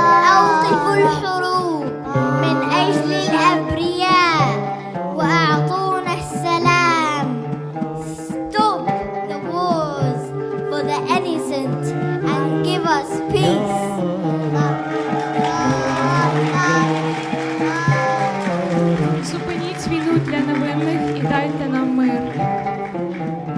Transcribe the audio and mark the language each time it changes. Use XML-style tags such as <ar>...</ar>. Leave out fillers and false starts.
<ar>أوقفوا الحروب من أجل الأبرياء وأعطونا السلام.</ar> <en>Stop the wars for the innocent and give us peace.</en> <uk>Зупиніть війну для невинних і дайте нам мир.</uk>